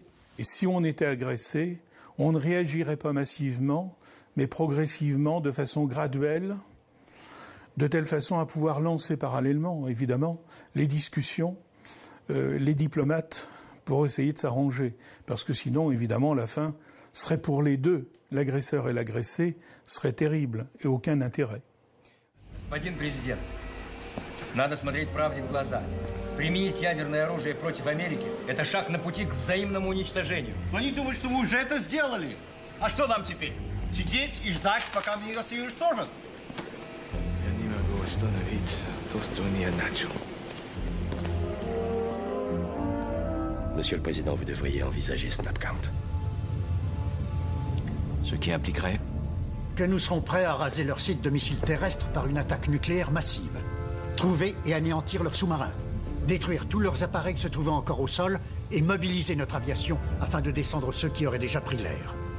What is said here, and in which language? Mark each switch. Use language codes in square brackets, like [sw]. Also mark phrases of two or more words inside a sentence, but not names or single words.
[fr] Et si on était agressé, on ne réagirait pas massivement, mais progressivement, de façon graduelle, de telle façon à pouvoir lancer parallèlement, évidemment, les discussions, les diplomates, pour essayer de s'arranger. Parce que sinon, évidemment, la fin serait pour les deux. L'agresseur et l'agressé serait terrible et aucun intérêt. [ru] Господин президент, надо смотреть правде в глаза. Применить ядерное оружие против Америки – это шаг на пути к взаимному уничтожению. Но они думают, что мы уже это сделали. А что нам теперь? Сидеть и ждать, пока нас не уничтожат? Я не могу остановить то, что я начал. [fr] Monsieur le Président, vous devriez envisager Snapcount. Ce qui impliquerait que nous serons prêts à raser leur site de missiles terrestres par une attaque nucléaire massive. Trouver et anéantir leurs sous-marins. Détruire tous leurs appareils se trouvant encore au sol et mobiliser notre aviation afin de descendre ceux qui auraient déjà pris l'air.